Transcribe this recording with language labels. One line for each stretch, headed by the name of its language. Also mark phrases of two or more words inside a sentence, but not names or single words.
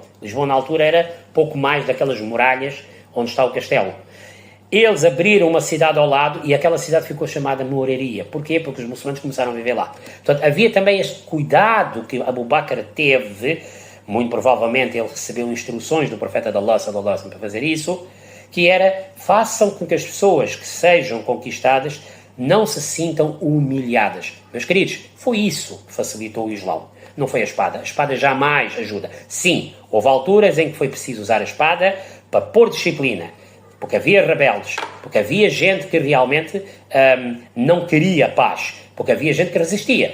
Portuguese: Lisboa, na altura, era pouco mais daquelas muralhas onde está o castelo. Eles abriram uma cidade ao lado, e aquela cidade ficou chamada Mouraria. Porquê? Porque os muçulmanos começaram a viver lá. Portanto, havia também este cuidado que Abu Bakr teve. Muito provavelmente ele recebeu instruções do profeta de Allah,
Arabic: صلى الله عليه وسلم,
Portuguese: para fazer isso, que era: façam com que as pessoas que sejam conquistadas não se sintam humilhadas. Meus queridos, foi isso que facilitou o Islão. Não foi a espada. A espada jamais ajuda. Sim, houve alturas em que foi preciso usar a espada para pôr disciplina, porque havia rebeldes, porque havia gente que realmente não queria paz, porque havia gente que resistia.